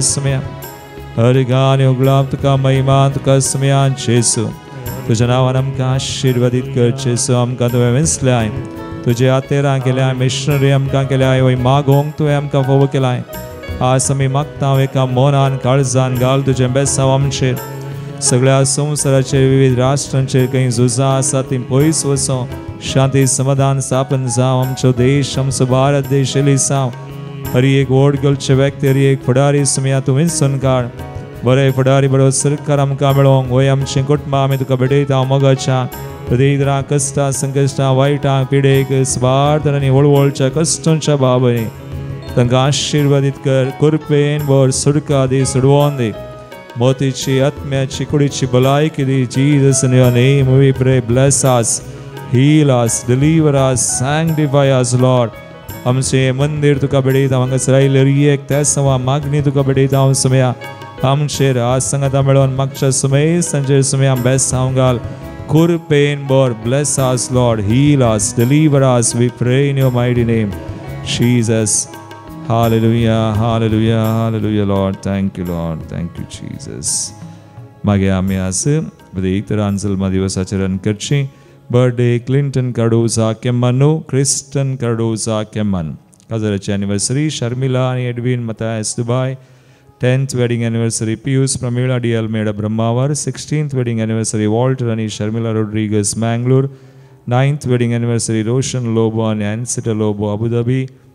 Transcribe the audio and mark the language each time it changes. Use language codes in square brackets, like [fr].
[kok] समया हर गाणे उगलाम तुका महिमा तुका समयान जेसू. तुझ्या नावान आमकां आशिर्वादीत कर जेसू. आमकां तुवें वेंचल्याय, तुजे आतेरां केल्याय, मिशनरी आमकां केल्याय, वय मागोवंक तुवें आमकां फोव केलाय. आज आमी मागता एका मोनान काळजान घाल तुजें बेसांव आमचेर. सगळ्या संवसाराचेर विविध राष्ट्रांचेर खंय झुजां आसात ती पयस वचों शांती समाधान स्थापन जावं. आमचो देश आमचो भारत देश एलिसांव. हर एक व्हड गोलचे व्यक्ती, हर एक फुडारी समया तूं वेंचून काड. बरे फुडारी बरो सरकार आमकां मेळोंक वय आमचें कुटुंबां आमी तुका भेटयता. मोगाच्या प्रत्येक कश्टां संकश्टां वायटां पिडेक स्वार्थान आनी वळवळच्या कश्टांच्या बाबतींत तांकां आशिर्वादीत कर. कृपेन वर सुडका दी, सुडवोन दी. मोतीची आत्म्याची कुडीची भलायकी दी. [en] Jesus in your name we pray. Bless us, heal us, deliver us, sanctify us Lord. [kok] आमचे मंदिर तुका भेटयता. हांगासर आयिल्ले एक त्या मागणी तुका भेटयता. हांव समया आमचेर आज सांगाता मेळोन मागच्या समय सांजेर समया बेसांव घाल. कृपेन वर [en] Bless us Lord, heal us, deliver us. We pray in your mighty name Jesus. Hallelujah, hallelujah, hallelujah, Lord. Thank you, Lord. Thank you, Jesus. [kok] मागे आमी आज प्रत्येक तरांचल दिवसाचरण करची. बर्थडे क्लिंटन कार्डोजा केम्मानो, क्रिस्टन कार्डोजा केम्मान. काजराची एनिवर्सरी शर्मिला आणि Edwin Mathias Dubai. [en] 10th wedding anniversary [kok] Piyush Pramila de Almeida Brahmavar. [en] 16th wedding anniversary [kok] Walter आणि शर्मिला रोड्रिगस मैंगलोर. [en] 9th wedding anniversary [kok] रोशन लोबो आणि एनसिटा लोबो अबुधाबी.